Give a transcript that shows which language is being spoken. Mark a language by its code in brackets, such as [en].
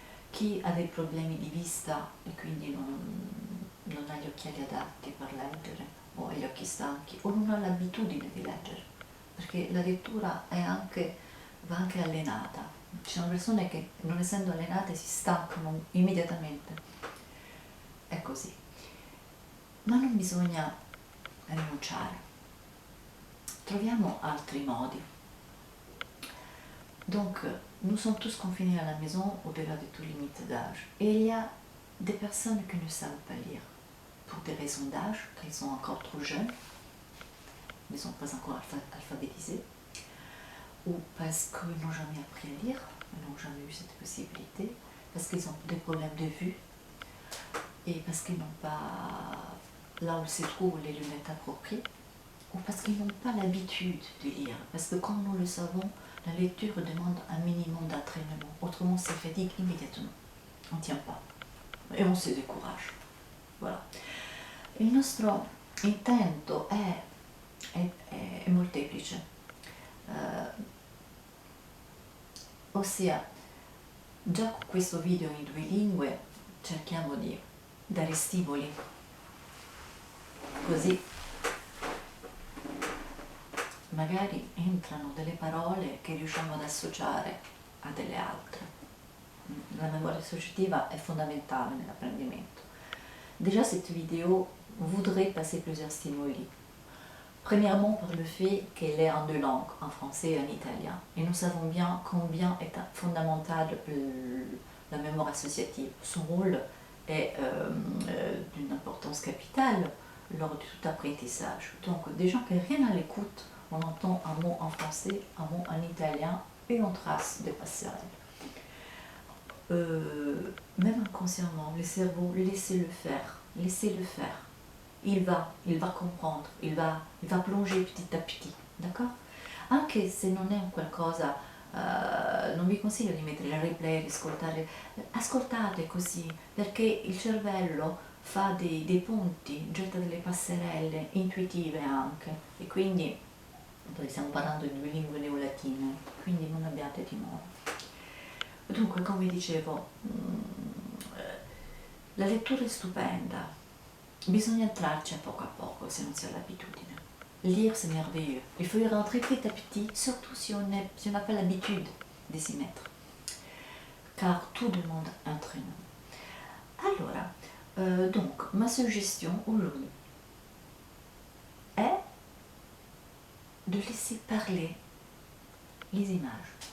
[it] Chi ha dei problemi di vista e quindi non ha gli occhiali adatti per leggere, o ha gli occhi stanchi, o non ha l'abitudine di leggere, perché la lettura va anche allenata. Ci sono persone che, non essendo allenate, si stancano immediatamente. È così. Ma non bisogna rinunciare. Troviamo altri modi. [fr] Donc, nous sommes tous confinés à la maison au-delà de tout limite d'âge. Et il y a des personnes qui ne savent pas lire pour des raisons d'âge, qu'elles sont encore trop jeunes, ne sont pas encore alphabétisées, ou parce qu'ils n'ont jamais appris à lire, ils n'ont jamais eu cette possibilité, parce qu'ils ont des problèmes de vue, et parce qu'ils n'ont pas, là où se trouvent les lunettes appropriées, ou parce qu'ils n'ont pas l'habitude de lire, parce que comme nous le savons, la lecture demande un minimum d'entraînement, autrement on se fatigue immédiatement, on ne tient pas, et on se décourage. Voilà. [it] Il nostro intento è molteplice, ossia già con questo video in due lingue cerchiamo di dare stimoli, così magari entrano delle parole che riusciamo ad associare a delle altre. La memoria associativa è fondamentale nell'apprendimento. [fr] Déjà, cette vidéo voudrait passer plusieurs stimuli. Premièrement, par le fait qu'elle est en deux langues, en français et en italien. Et nous savons bien combien est fondamentale la mémoire associative. Son rôle est d'une importance capitale lors de tout apprentissage. Donc, déjà, que rien à l'écoute, on entend un mot en français, un mot en italien et on trace des passerelles. Même inconsciemment, le cerveau, laissez-le faire, laissez-le faire. Il va comprendre, il va plonger petit a petit, d'accord? [it] Anche se non è un qualcosa, non vi consiglio di mettere il replay, ascoltate così, perché il cervello fa dei punti, getta delle passerelle intuitive anche, e quindi poi stiamo parlando di due lingue neolatine, quindi non abbiate timore. Dunque, come dicevo, la lettura è stupenda, bisogna entrarci a poco se non si ha l'abitudine. [fr] Lire, c'est merveilleux. Il faut y rentrer petit à petit, surtout si on n'a pas l'habitude de s'y mettre. Car tout demande entraînement. Allora, donc, ma suggestion aujourd'hui est de laisser parler les images.